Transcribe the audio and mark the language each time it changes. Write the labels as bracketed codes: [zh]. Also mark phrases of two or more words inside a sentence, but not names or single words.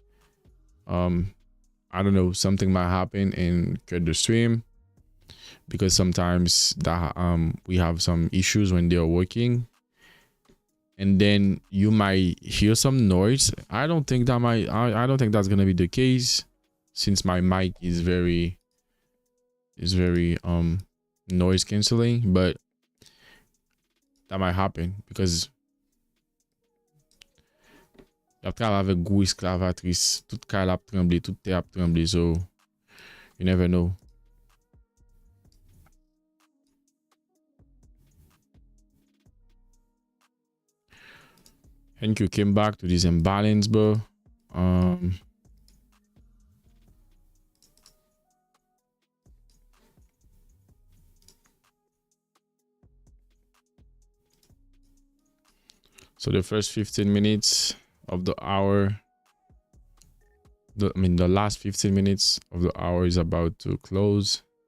[en] I don't know, something might happen and cut the stream, because sometimes that we have some issues when they're working, and then you might hear some noise. I don't think that's gonna be the case, since my mic is very noise canceling, but that might happen because [ht] ap travay avec gros esclavatrice, tout kay ap tremble, tout te ap tremble, [en] so you never know. And you came back to this imbalance, bro. So the first 15 minutes of the hour, the last 15 minutes of the hour is about to close.